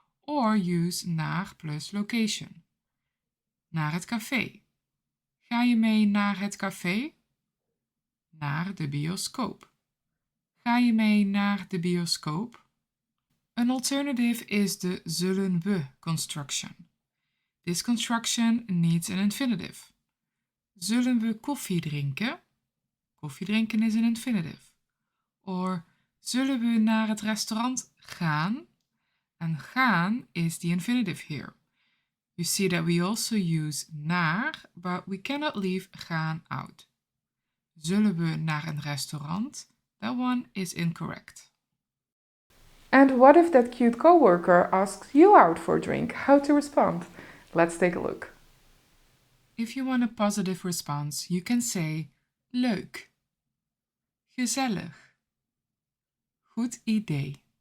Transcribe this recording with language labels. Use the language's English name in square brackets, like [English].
[English] Or use naar plus location. [Dutch] Naar het café. Ga je mee naar het café? Naar de bioscoop. Ga je mee naar de bioscoop? [English] An alternative is the zullen we construction. This construction needs an infinitive. [Dutch] Zullen we koffie drinken? Koffie drinken [English] is an infinitive. [Dutch] Or zullen we naar het restaurant gaan? [English] And gaan is the infinitive here. You see that we also use naar, but we cannot leave gaan out. [Dutch] Zullen we naar een restaurant? [English] That one is incorrect. And what if that cute coworker asks you out for a drink? How to respond? Let's take a look. If you want a positive response, you can say [Dutch] leuk, gezellig, goed idee.